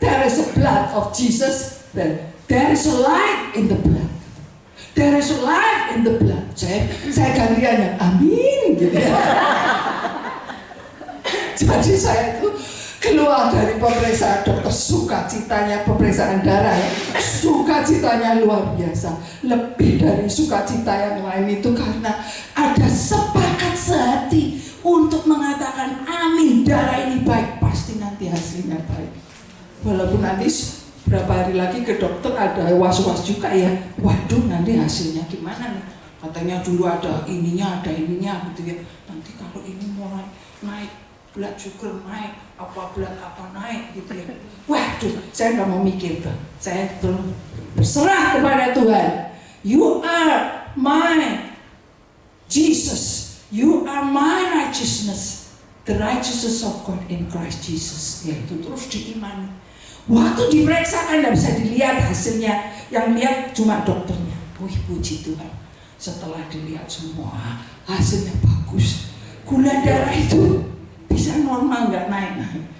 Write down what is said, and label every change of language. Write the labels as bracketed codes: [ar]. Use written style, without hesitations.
[en] There is a blood of Jesus. There is a light in the blood. There is a light in the blood. [id] Saya gantiannya amin gitu ya. Jadi saya itu keluar dari pemeriksaan dokter, sukacitanya pemeriksaan darah ya, sukacitanya luar biasa, lebih dari sukacita yang lain itu karena ada sepakat sehati untuk mengatakan amin, darah ini baik, pasti nanti hasilnya baik. Walaupun nanti berapa hari lagi ke dokter ada was-was juga ya, waduh nanti hasilnya gimana nih, katanya dulu ada ininya gitu ya, nanti kalau ini mulai naik [en] blood sugar [id] naik, blood apa naik gitu ya. Waduh, saya nggak mau mikir tuh. Saya berserah kepada Tuhan. [en] You are my Jesus. You are my righteousness. The righteousness of God in Christ Jesus. [id] Yaitu terus diimani. Waktu diperiksa kan nggak bisa dilihat hasilnya. Yang lihat cuma dokternya. Wih, puji Tuhan. Setelah dilihat semua, hasilnya bagus. Gula darah itu bisa normal, nggak naik-naik.